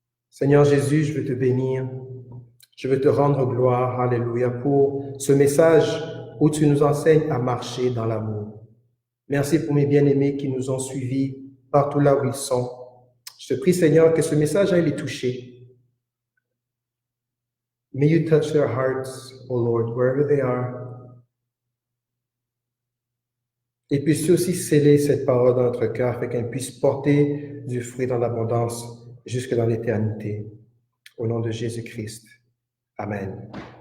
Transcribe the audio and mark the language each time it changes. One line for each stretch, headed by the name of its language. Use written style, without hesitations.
French: Seigneur Jésus, je veux te bénir. Je veux te rendre gloire, alléluia, pour ce message où tu nous enseignes à marcher dans l'amour. Merci pour mes bien-aimés qui nous ont suivis partout là où ils sont. Je te prie, Seigneur, que ce message aille les toucher.
English: May you touch their hearts, O Lord, wherever they are.
French: Et puisses-tu aussi sceller cette parole dans notre cœur afin qu'elle puisse porter du fruit dans l'abondance jusque dans l'éternité. Au nom de Jésus-Christ. Amen.